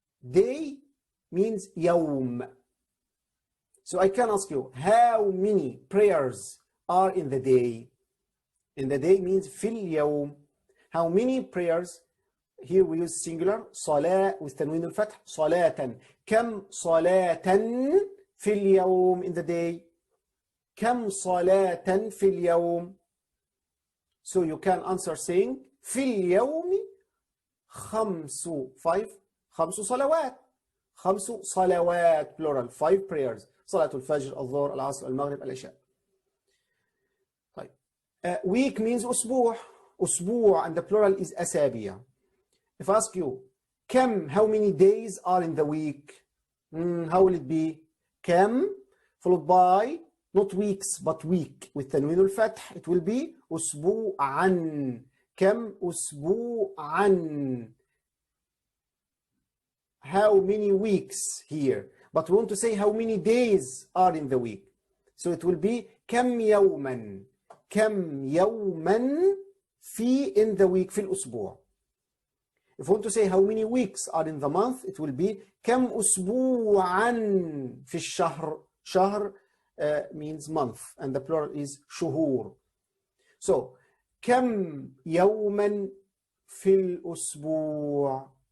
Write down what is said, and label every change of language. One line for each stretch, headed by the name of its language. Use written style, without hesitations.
English: Day means يوم. So I can ask you, how many prayers are in the day? In the day means
Arabic: في اليوم.
English: How many prayers? Here we use singular صلاة with تنوين الفتح صلاة.
Arabic: كم صلاة في اليوم
English: in the day?
Arabic: كم صلاة في اليوم?
English: So you can answer saying
Arabic: في اليوم 5 صلوات. 5 صلوات
English: plural. 5 prayers.
Arabic: صلاة الفجر الظهر العصر المغرب العشاء. طيب.
English: Week means أسبوع. أسبوع and the plural is أسابيع. If I ask you كم, how many days are in the week? How will it be? كم followed by not weeks but week with تنوين الفتح. It will be أسبوعا.
Arabic: كم أسبوعا.
English: How many weeks here? But we want to say how many days are in the week. So it will be
Arabic: كم يوما. كم يوما في
English: in the week
Arabic: في الأسبوع.
English: If we want to say how many weeks are in the month, it will be
Arabic: كم أسبوعا في الشهر.
English: شهر means month and the plural is شهور. So
Arabic: كم يوما في الأسبوع.